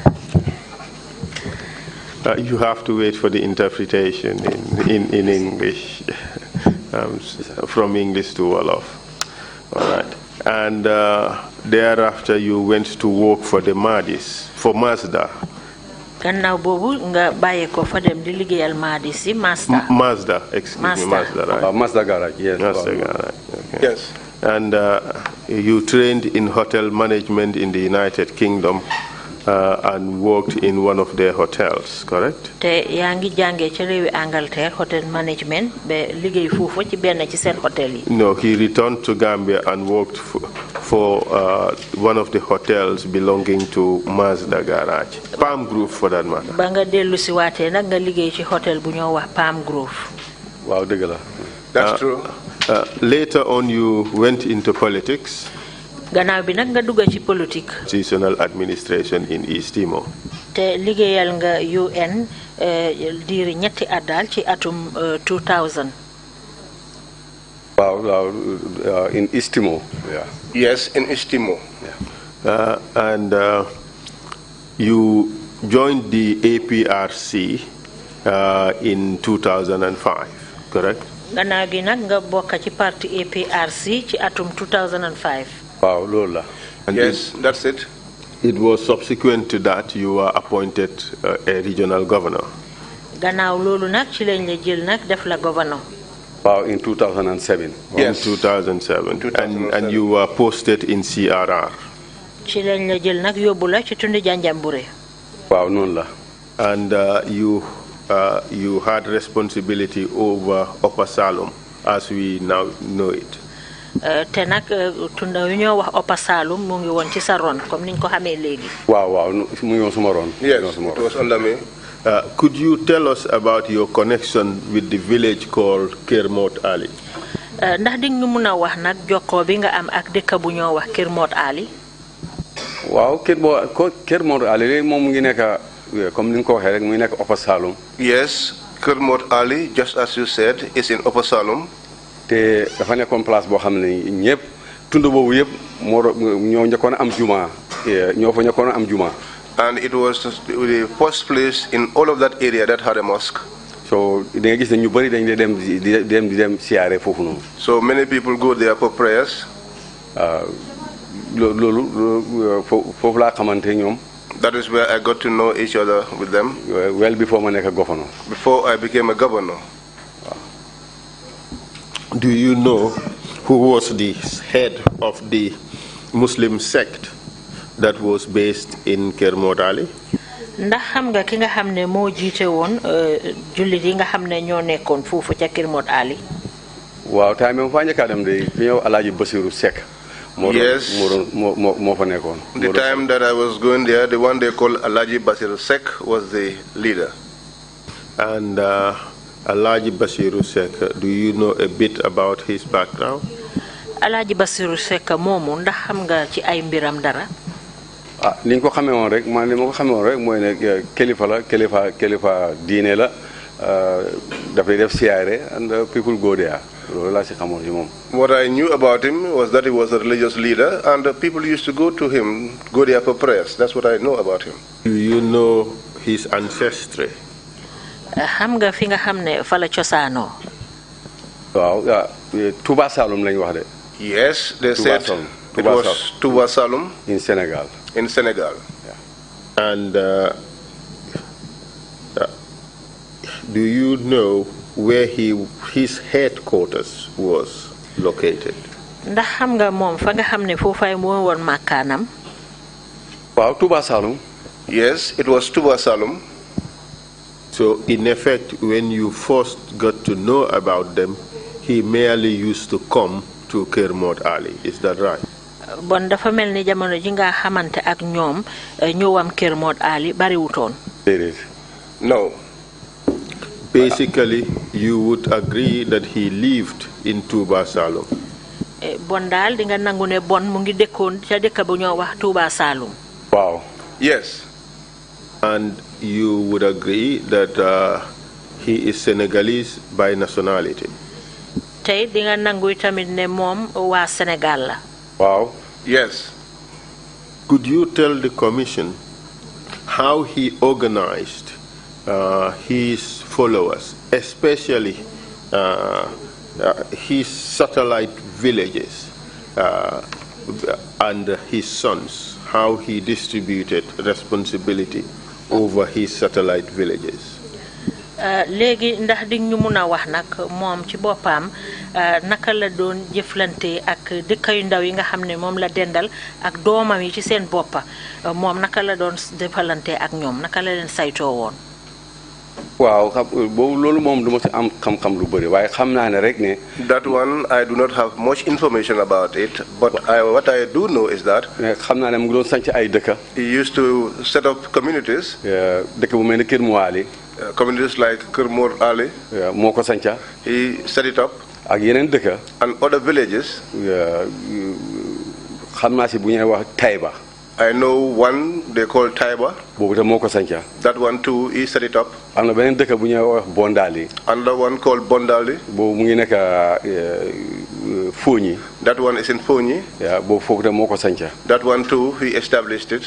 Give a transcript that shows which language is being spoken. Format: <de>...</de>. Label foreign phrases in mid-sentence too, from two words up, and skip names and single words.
<en>You have to wait for the interpretation in English, from English to Wolof. All right. And thereafter, you went to work for the Madis, for Mazda.</en> <wo>Gannaaw boobu nga bàyyi ko fa dem di liggéeyal Madis si Mazda.</wo> <en>Mazda, excuse me, Mazda, right? Mazda Garage, yes. Mazda Garage, okay. Yes. And you trained in hotel management in the United Kingdom and worked in one of their hotels, correct?</en> <wo>Te yaa ngi jàngee ci réewi Angleterre</wo> <en>hotel management</en> <wo>ba liggéey foofu ci benn ci seen hotel yi.</wo> <en>No, he returned to Gambia and worked for one of the hotels belonging to Mazda Garage, Palm Grove for that matter.</en> <wo>Ba nga dellu si waatee nag nga liggéey ci hotel bu ñoo wax Palm Grove. Wow, dëgg la.</wo> <en>That's true. Later on, you went into politics. Gannaaw bi nag nga dugg ci politique. Seasonal administration in East Timor.</en> <wo>Te liggéeyal nga UN diiri ñetti at daal ci atum 2000.</wo> <en>Wow, in East Timor. Yeah. Yes, in East Timor. Yeah. And you joined the APRC in 2005, correct?</en> <wo>Gannaaw gi nag nga bokk ci parti APRC ci atum 2005. Wow, Lola.</wo> <en>And Yes, that's it. it was subsequent to that you were appointed a regional governor.</en> <wo>Gannaaw loolu nag ci lañ la jël nag def la governor.</wo> <en>Wow, in 2007. Yes. In 2007. And you were posted in CRR.</en> <wo>Ci lañ la jël nag yóbbu la ci tundi Janjanbureh. Wow, noonu la.</wo> <en>And you had responsibility over Upper Salom, as we now know it.</en> <wo>Te nag tunda yu ñoo wax Upper Saloum mu ngi woon ci sa ron comme niñ ko xamee léegi. Wow, mu ngi woon suma ron.</wo> <en>Yes, it was under me. Could you tell us about your connection with the village called Kermot Ali?</en> <wo>Ndax di ñu mun a wax nag jokkoo bi nga am ak dëkk bu ñoo wax Kermot Ali. Waaw Kermot Ali moom mu ngi nekk comme ni nga ko waxee rek mu ngi nekk Upper Saloum.</wo> <en>Yes, Kermot Ali, just as you said, is in Upper Salom.</en> <wo>Te dafa nekkoon place boo xam ne ñëpp tund boobu yëpp ñoo njëkkoon am juma ñoo fa njëkkoon am juma.</wo> <en>And it was the first place in all of that area that had a mosque.</en> <wo>So da nga gis ne ñu bëri dañ di dem siyaare foofu noonu.</wo> <en>So many people go there for prayers.</en> <wo>Loolu foofu laa xamante ñoom.</wo> <en>That is where I got to know each other with them. Well before</en> <wo>ma nekk</wo> <en>governor. Before I became a governor. Do you know who was the head of the Muslim sect that was based in Kermot Ali?</en> <wo>Ndax xam nga ki nga xam ne moo jiite woon jullit yi nga xam ne ñoo nekkoon foofu ca Kermot Ali. Waaw tay même fa njëkk a dem de fi ñëw Alaaji Basiru Seck.</wo> <en>Yes.</en> <wo>moo fa nekkoon.</wo> <en>The time that I was going there, the one they called Alaji Basir Sek was the leader. And Alaji Basiru Sek, do you know a bit about his background?</en> <wo>Alaji Basiru Sek moomu ndax xam nga ci ay mbiram dara? Li nga ko xamee woon rek man li ma ko xamee woon rek mooy ne kilifa diine la dafay def siyaare</wo> <en>and people go there. What I knew about him was that he was a religious leader, and people used to go to him, go there for prayers. That's what I know about him. Do you know his ancestry?</en> <wo>Xam nga fi nga xamne fa la cosaano. Waaw, Touba Saloum lañ wax de.</wo> <en>Yes, they said it was Touba Saloum in Senegal. In Senegal. Yeah. And do you know where his headquarters was located?</en> <wo>Ndax xam nga mom fa nga xamne fofay mo won makanam? Waaw, Touba Saloum.</wo> <en>Yes, it was Touba Saloum. So in effect, when you first got to know about them, he merely used to come to Kermot Ali. Is that right?</en> <wo>Bon dafa melni jamono ji nga xamante ak ñoom ñëwam Kermot Ali bari wutoon.</wo> <en>No. Basically, you would agree that he lived in Touba Saloum.</en> <wo>Bon dal di nga nangu ne bon mu ngi dekkoon ca dekk bu ñoo wax Touba Saloum. Wow.</wo> <en>Yes. And you would agree that he is Senegalese by nationality.</en> <wo>Tay di nga nangu tamit ne mom wa Senegal la. Wow.</wo> <en>Yes. Could you tell the commission how he organized his followers, especially his satellite villages and his sons, how he distributed responsibility over his satellite villages?</en> <wo>Léegi ndax di ñu mëna wax nak mom ci bopam naka la doon jëflante ak dëkk yu ndaw yi nga xamne mom la dendal ak doomam yi ci seen boppa mom naka la doon defalante ak ñoom naka la leen saytoo woon. Waaw bo lolu mom duma ci am xam-xam lu bari waye xam naa ne rek ne.</wo> <en>That one I do not have much information about it, but what I do know is that.</en> <wo>Xam naa ne mu ngi doon sanc ay dëkk.</wo> <en>He used to set up communities.</en> <wo>Dëkk bu melni Kër Moali.</wo> <en>Communities like Kermot Ali.</en> <wo>Moo ko sanca.</wo> <en>He set it up.</en> <wo>Ak yeneen dëkk.</wo> <en>And other villages.</en> <wo>Xam naa si bu ñuy wax Tayba.</wo> <en>I know one they call Taiba. That one too, he set it up. Bondali. Another one called Bondali. That one is in Fonyi. That one too, he established it.</en>